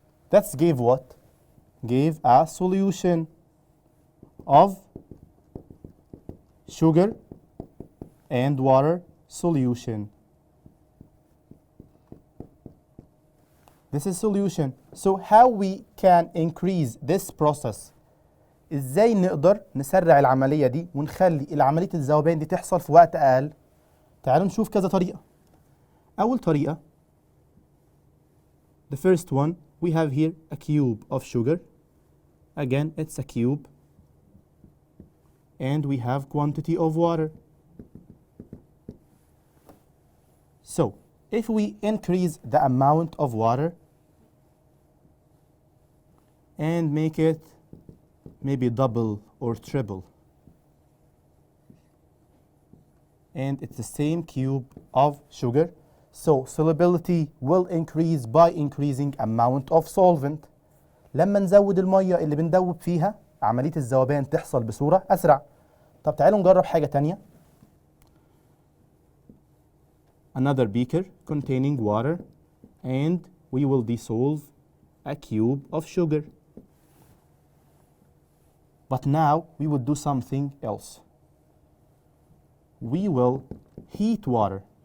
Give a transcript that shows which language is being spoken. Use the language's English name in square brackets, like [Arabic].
[English] That's gave what? Gave a solution of sugar and water solution. This is solution. So how we can increase this process? [Arabic] ازاي نقدر نسرع العملية دي ونخلي العملية الذوبان دي تحصل في وقت أقل؟ تعالوا نشوف كذا طريقة. أول طريقة, [English] the first one, we have here a cube of sugar. Again, it's a cube. And we have quantity of water. So, if we increase the amount of water and make it maybe double or triple, and it's the same cube of sugar, so solubility will increase by increasing amount of solvent. [Arabic] لما نزود المية اللي بندوب فيها عملية الذوبان تحصل بصورة أسرع. طب تعالوا نجرب حاجة تانية. [English] Another beaker containing water, and we will dissolve a cube of sugar. But now we would do something else. We will heat water.